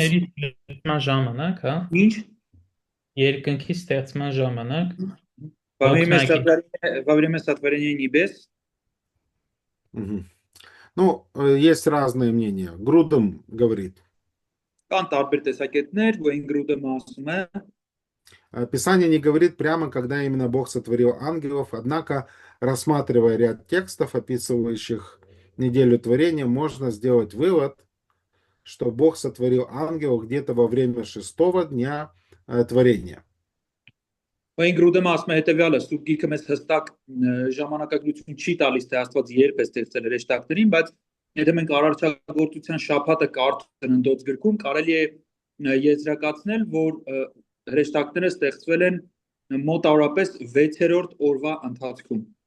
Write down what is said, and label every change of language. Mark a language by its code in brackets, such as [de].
[hy] Երկնքի ստեղծման ժամանակ, հա? Ինչ? Երկնքի ստեղծման ժամանակ [ru] Во время сотворения небес. Ну, есть разные мнения. Грудем говорит. [hy] Կան տարբեր տեսակետներ, որ Գրուդը ասում է, [ru] Писание не говорит прямо, когда именно Бог сотворил ангелов, однако, рассматривая ряд текстов, описывающих неделю творения, можно сделать вывод, что Бог сотворил ангелов где-то во время 6-го дня творения. [hy] Գրուդը ասում է հետեւյալը, սուրբ գիրքը մեզ հստակ ժամանակագրություն չի տալիս, թե Աստված երբ է ստեղծել հրեշտակներին, բայց եթե մենք արարչագործության շաբաթը կարդում ենք Ընթոց գրքում, կարելի է եզրակացնել, որ հրեշտակները ստեղծվել են մոտավորապես 6-րդ օրվա ընթացքում։